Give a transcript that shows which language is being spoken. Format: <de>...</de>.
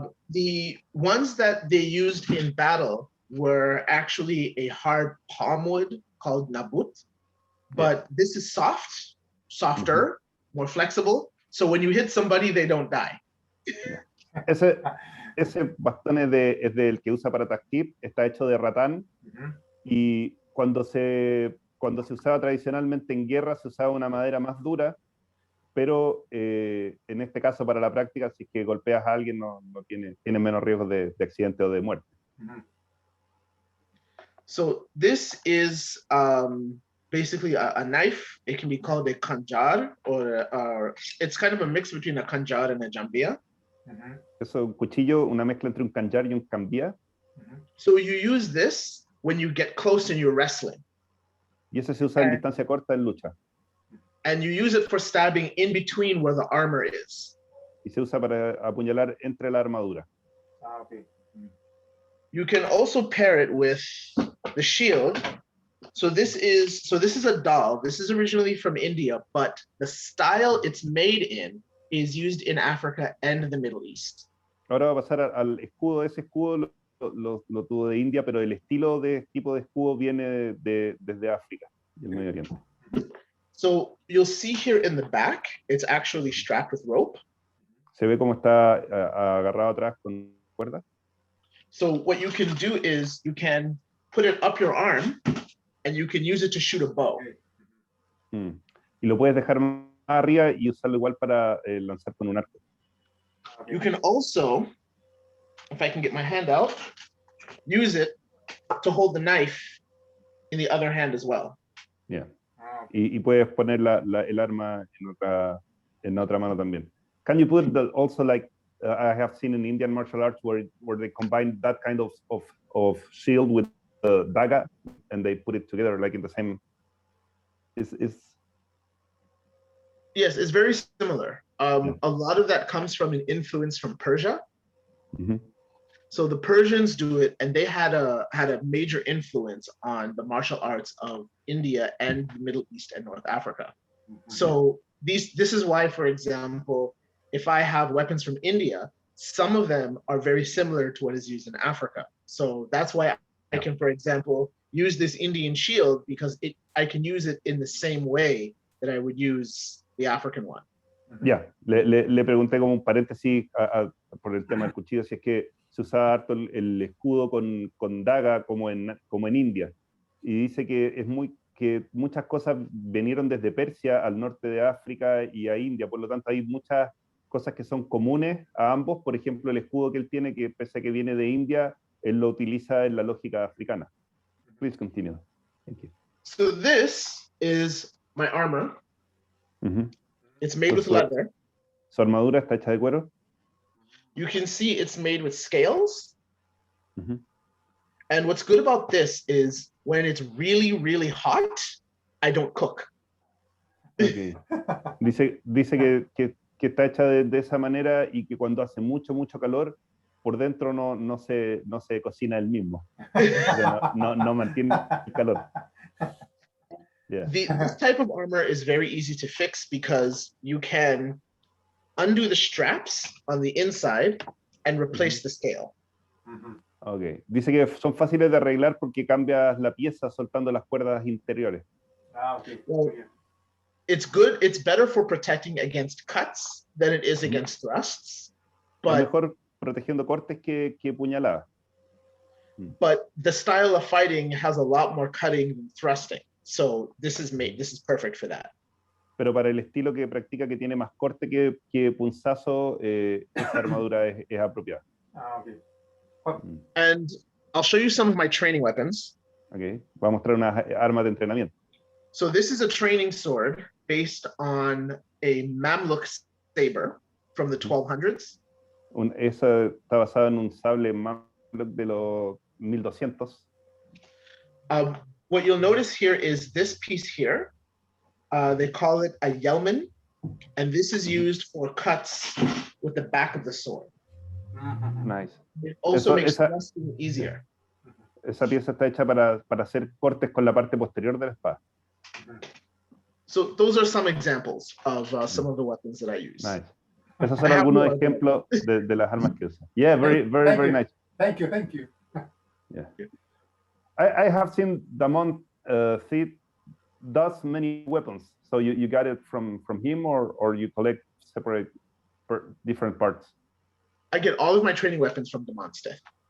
<en>The ones that they used in battle were actually a hard palm wood called nabut, but this is softer, more flexible. So when you hit somebody, they don't die.</en> <es>Ese bastón es del que usa para tahtir, está hecho de ratán, y cuando se usaba tradicionalmente en guerra se usaba una madera más dura, pero en este caso para la práctica, si es que golpeas a alguien, tiene menos riesgos de accidente o de muerte.</es> <en>So this is basically a knife. It can be called a kanjar, or it's kind of a mix between a kanjar and a jambia.</en> <es>Eso es un cuchillo, una mezcla entre un kanjar y un cambia.</es> <en>So you use this when you get close and you're wrestling.</en> <es>Y eso se usa en distancia corta en lucha.</es> <en>And you use it for stabbing in between where the armor is.</en> <es>Y se usa para apuñalar entre la armadura.</es> <en>Okay. You can also pair it with the shield. So this is a doll. This is originally from India, but the style it's made in is used in Africa and the Middle East.</en> <es>Ahora va a pasar al escudo. Ese escudo lo tuvo de India, pero el estilo de tipo de escudo viene desde África y el Medio Oriente.</es> <en>So you'll see here in the back, it's actually strapped with rope.</en> <es>Se ve cómo está agarrado atrás con cuerda.</es> <en>So what you can do is you can put it up your arm and you can use it to shoot a bow.</en> <es>Y lo puedes dejar más arriba y usarlo igual para lanzar con un arco.</es> <en>You can also, if I can get my hand out, use it to hold the knife in the other hand as well. Yeah.</en> <es>Y puedes poner el arma en otra mano también.</es> <en>Can you put also like I have seen in Indian martial arts where they combine that kind of shield with the daga and they put it together like in the same. Yes, it's very similar. A lot of that comes from an influence from Persia. So the Persians do it, and they had a major influence on the martial arts of India and the Middle East and North Africa. So this is why, for example, if I have weapons from India, some of them are very similar to what is used in Africa. So that's why I can, for example, use this Indian shield because I can use it in the same way that I would use the African one.</en> <es>Ya, le pregunté como un paréntesis por el tema del cuchillo, si es que se usaba harto el escudo con daga como en India. Y dice que muchas cosas vinieron desde Persia al norte de África y a India, por lo tanto hay muchas cosas que son comunes a ambos. Por ejemplo, el escudo que él tiene, que pese a que viene de India, él lo utiliza en la lógica africana.</es> <en>Please continue. Thank you. So this is my armor. It's made with leather.</en> <es>Su armadura está hecha de cuero.</es> <en>You can see it's made with scales. And what's good about this is when it's really, really hot, I don't cook. Okay.</en> <es>Dice que está hecha de esa manera y que cuando hace mucho calor, por dentro no se cocina el mismo. O sea, no mantiene el calor. Yeah.</es> <en>This type of armor is very easy to fix because you can undo the straps on the inside and replace the scale. Ok.</en> <es>Dice que son fáciles de arreglar porque cambias la pieza soltando las cuerdas interiores. Ah, ok.</es> <en>Well, it's good. It's better for protecting against cuts than it is against thrusts.</en> <es>Es</es> <en>But</en> <es>mejor protegiendo cortes que puñaladas.</es> <en>but the style of fighting has a lot more cutting than thrusting. So this is perfect for that.</en> <es>Pero para el estilo que practica, que tiene más corte que punzazo, esa armadura es apropiada. Ah, ok.</es> <en>And I'll show you some of my training weapons. Okay.</en> <es>Voy a mostrar unas armas de entrenamiento.</es> <en>So this is a training sword based on a Mamluk saber from the 1200s.</en> <es>Esa está basada en un sable de los 1200.</es> <en>What you'll notice here is this piece here. They call it a yelman, and this is used for cuts with the back of the sword. Nice. It also makes thrusting easier.</en> <es>Esa pieza está hecha para hacer cortes con la parte posterior de la espada.</es> <en>So those are some examples of some of the weapons that I use. Nice.</en> <es>Esos son algunos ejemplos de las armas que usa.</es> <en>Yeah, very nice. Thank you. Yeah. I have seen Damon Thit does many weapons. So you got it from him or you collect separate different parts? I get all of my training weapons from Damon Thit.</en>